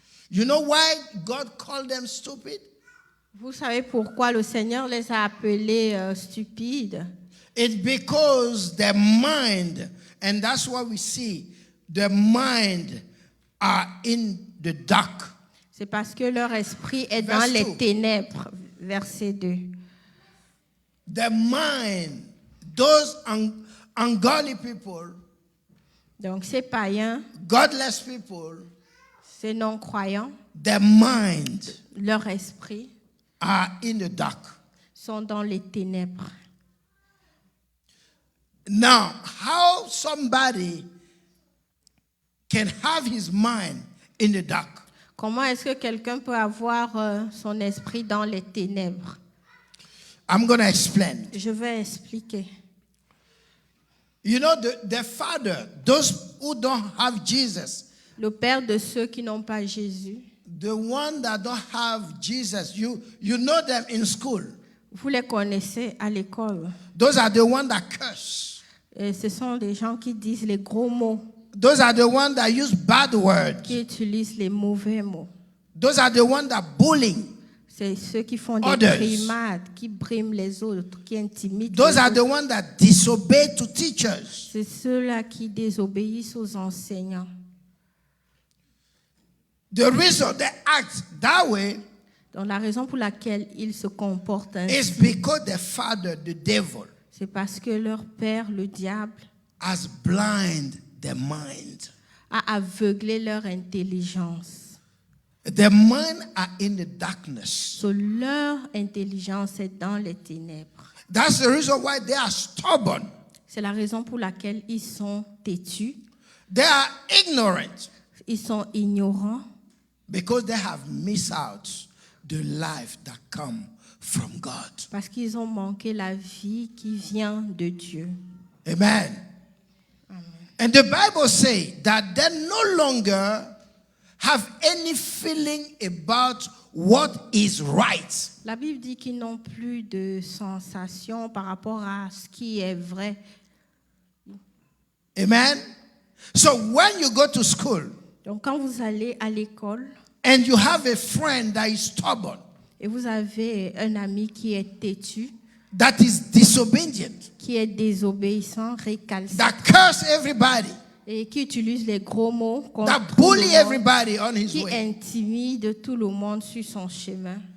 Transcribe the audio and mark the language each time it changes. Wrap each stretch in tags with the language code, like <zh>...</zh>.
<en>You know why God called them stupid?</en> <fr>Vous savez pourquoi le Seigneur les a appelés stupides?</fr> <en>It's because their mind, and that's what we see, their mind are in the dark.</en> <fr>C'est parce que leur esprit est</fr> <en>Verse</en> <fr>dans les</fr> <en>2.</en> <fr>ténèbres. Verset 2.</fr> <en>Their mind, those ungodly people,</en> <fr>Donc ces païens,</fr> <en>godless people,</en> <fr>ces non-croyants,</fr> <en>their mind</en> <fr>leur esprit</fr> <en>are in the dark.</en> <fr>sont dans les ténèbres.</fr> <en>Now, how somebody can have his mind in the dark?</en> <fr>Comment est-ce que quelqu'un peut avoir son esprit dans les ténèbres?</fr> <en>I'm going to explain.</en> <fr>Je vais expliquer.</fr> <en>You know, the father, those who don't have Jesus,</en> <fr>Le père de ceux qui n'ont pas Jésus,</fr> <en>the one that don't have Jesus, you know them in school.</en> <fr>vous les connaissez à l'école.</fr> <en>Those are the ones that curse.</en> <fr>Et ce sont des gens qui disent les gros mots,</fr> <en>Those are the ones that use bad words.</en> <fr>qui utilisent les mauvais mots.</fr> <en>Those are the ones that bullying.</en> <fr>C'est ceux qui font des</fr> <en>Others.</en> <fr>brimades, qui briment les autres, qui intimident</fr> <en>Those</en> <fr>les</fr> <en>are the</en> <fr>autres.</fr> <en>ones that disobey to teachers.</en> <fr>C'est ceux-là qui désobéissent aux enseignants.</fr> <en>The reason they act that way</en> <fr>Donc la raison pour laquelle ils se comportent</fr> <en>is</en> <fr>ainsi,</fr> <en>because the father, the devil,</en> <fr>c'est parce que leur père, le diable,</fr> <en>has blind their mind.</en> <fr>a aveuglé leur intelligence.</fr> <en>Their mind are in the darkness.</en> <fr>So, leur intelligence est dans les ténèbres.</fr> <en>That's the reason why they are stubborn.</en> <fr>C'est la raison pour laquelle ils sont têtus,</fr> <en>They are ignorant</en> <fr>ils sont ignorants,</fr> <en>because they have missed out the life that come from God.</en> <fr>parce qu'ils ont manqué la vie qui vient de Dieu.</fr> <en>Amen. And the Bible says that they no longer have any feeling about what is right.</en> <fr>La Bible dit qu'ils n'ont plus de sensation par rapport à ce qui est vrai.</fr> <en>Amen. So when you go to school</en> <fr>Donc quand vous allez à l'école</fr> <en>and you have a friend that is stubborn,</en> <fr>et vous avez un ami qui est têtu,</fr> <en>that is disobedient,</en> <fr>qui est désobéissant, récalcitrant,</fr> <en>that curse everybody,</en> <fr>et qui utilise les gros mots contre</fr> <en>that</en> <fr>tout</fr> <en>bully</en> <fr>le monde,</fr> <en>everybody on his</en> <fr>qui</fr> <en>way,</en> <fr>intimide tout le monde sur son chemin.</fr>